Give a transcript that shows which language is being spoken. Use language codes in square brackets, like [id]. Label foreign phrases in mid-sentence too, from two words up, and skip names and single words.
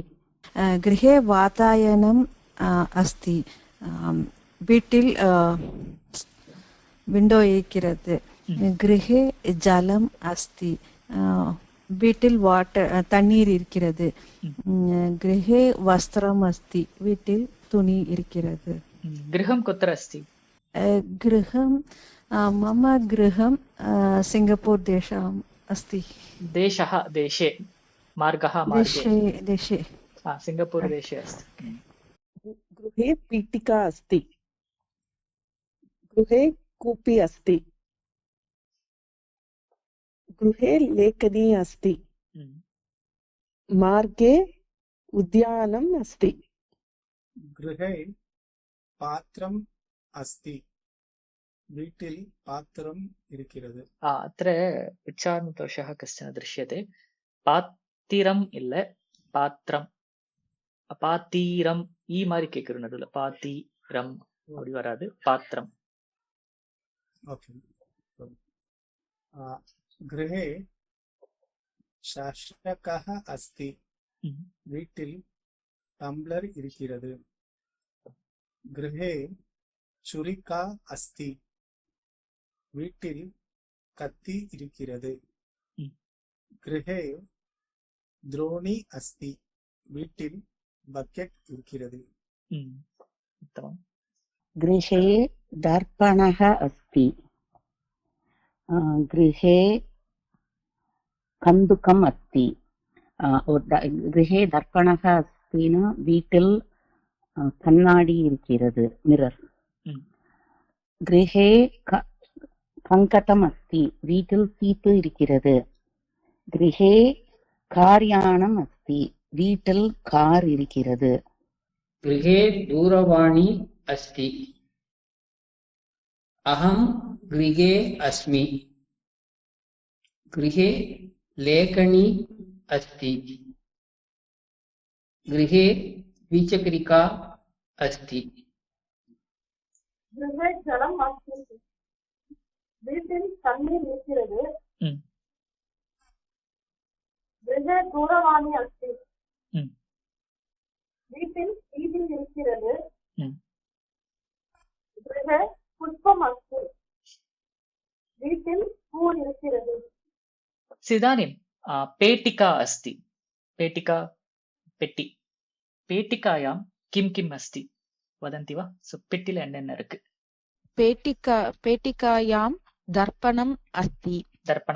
[sa] गृहे वातायनम् अस्ति, [ta] வீட்டில் விண்டோ இருக்கிறது. [sa] गृहे जलम् अस्ति, [ta] வீட்டில் தண்ணீர் இருக்கிறது. [sa] गृहे वस्त्रम् अस्ति, [ta] வீட்டில் துணி இருக்கிறது. [sa] गृहं कुत्र अस्ति, गृहं मम गृहं सिङ्गपूर् देशम् अस्ति। देशः देशे, मार्गः मार्गे, देशे सिङ्गपूर् देशे अस्ति। गृहे पीठिका अस्ति। गृहे कूपी अस्ति। गृहे लेखनी अस्ति। मार्गे उद्यानम् अस्ति। गृहे पात्रम् अस्ति। [ta] வீட்டில் பாத்திரம் இருக்கிறது. [sa] अत्र उच्चारणदोषः कश्चन दृश्यते. [ta] पात्तिरम् இல்ல பாத்திரம், பாத்தீரம் ஈ மாதிரி கேட்கிற நடுவுல பாத்தீரம் அப்படி வராது, பாத்திரம். [sa] ஓகே. गृहे சஷகः अस्ति. [ta] வீட்டில் டம்ளர் இருக்கிறது. [sa] गृहे छुरिका अस्ति. [ta] வீட்டில் கத்தி இருக்கிறது. [sa] गृहे द्रोणी अस्ति. [ta] வீட்டில் பக்கெட் இருக்கிறது. [sa] उत्तमम्. गृहे दर्पणः अस्ति. गृहे कन्दुकम् अस्ति. गृहे दर्पणः अस्ति न [ta] வீட்டில் கண்ணாடி இருக்கிறது, மிரர். [sa] गृहे கங்கதம் अस्ति. [ta] வீட்டில் சீப்பு இருக்கிறது. [sa] गृहे कार्यानम् अस्ति. [ta] வீட்டில் கார் இருக்கிறது. [sa] गृहे दूरवाणी अस्ति. अहं गृहे अस्मि. गृहे लेखनी अस्ति. गृहे द्विचक्रिका अस्ति. गृहे जलम् अस्ति. [ta] வீட்டில் தண்ணீர் இருக்கிறது. [sa] गृहे दूरवाणी अस्ति. [ta] வீட்டில் டிவி இருக்கிறது. [sa] गृहे पुष्पम् अस्ति. [ta] வீட்டில் பூ இருக்கிறது. [sa] इदानीं पेटिका अस्ति. पेटिका पेट्टि. पेटिकायां किं किम् अस्ति वदन्ति वा? [ta] पेट्टिल என்னென்ன இருக்கு? [sa] पेटिकायां दर्पणम् अस्ति. दर्पणः.